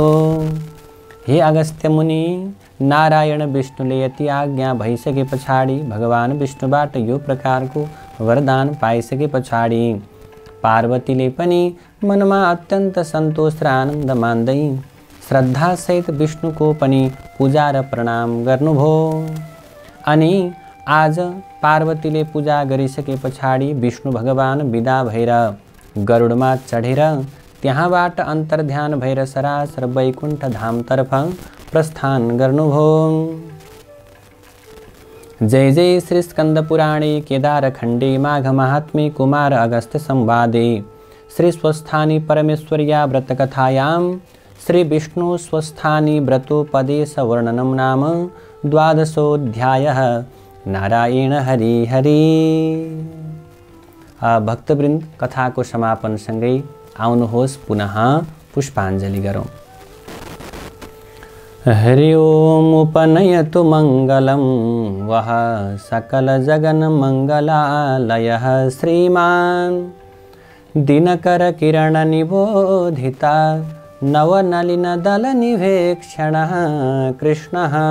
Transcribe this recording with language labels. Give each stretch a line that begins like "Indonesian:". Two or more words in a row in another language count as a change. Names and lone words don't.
Nepali: हे अगस्त्य मुनि, नारायण विष्णुले यति आज्ञा भइसके पछाडि भगवान विष्णुबाट यो प्रकारको वरदान पाइसके पछाडि पार्वतीले पनि मनमा अत्यन्त सन्तोष र आनन्द मान्दै श्रद्धासहित विष्णुको पनि पूजा र प्रणाम गर्नुभयो। अनि आज पार्वतीले पूजा गरिसके पछाडि विष्णु भगवान विदा भएर गरुडमा चढेर त्यहाँबाट अन्तर्ध्यान भएर सरासर वैकुण्ठ धामतर्फ प्रस्थान गर्नुभयो।
Sanskrit: जय जय श्री स्कंद पुराणे केदारखण्डे माघ महात्म्ये कुमार अगस्त्य संवादे श्री स्वस्थानी परमेश्वर्या व्रतकथायां श्री विष्णु स्वस्थानी व्रतोपदेश वर्णनम नाम द्वादशोऽध्यायः। नारायण हरि हरि।
Nepali: भक्तवृन्द, कथाको समापनसँगै आउनुहोस् पुनः पुष्पाञ्जलि गरौँ।
Sanskrit: हरि ओम उपनयतु मङ्गलं वः सकलजगन्मङ्गलालयः श्रीमान् दिनकरकिरणनिबोधिता नवनलिनदलनिवेक्षणः कृष्णः।